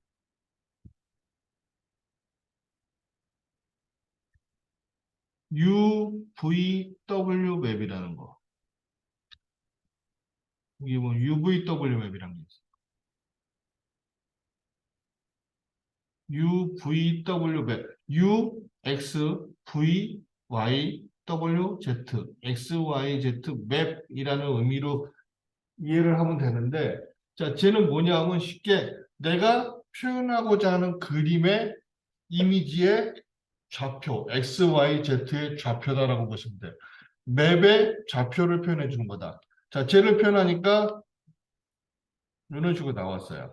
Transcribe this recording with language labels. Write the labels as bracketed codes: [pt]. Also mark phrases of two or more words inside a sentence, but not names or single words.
[ko] UVW 맵이라는 거. 이게 뭐 UVW 맵이라는 게 있어요. UVW 맵. U, X, V, Y, W, Z. X, Y, Z 맵이라는 의미로 이해를 하면 되는데, 자, 쟤는 뭐냐 하면 쉽게 내가 표현하고자 하는 그림의 이미지의 좌표, X, Y, Z의 좌표다라고 보시면 돼요. 맵의 좌표를 표현해 주는 거다. 자, 쟤를 표현하니까 이런 식으로 나왔어요.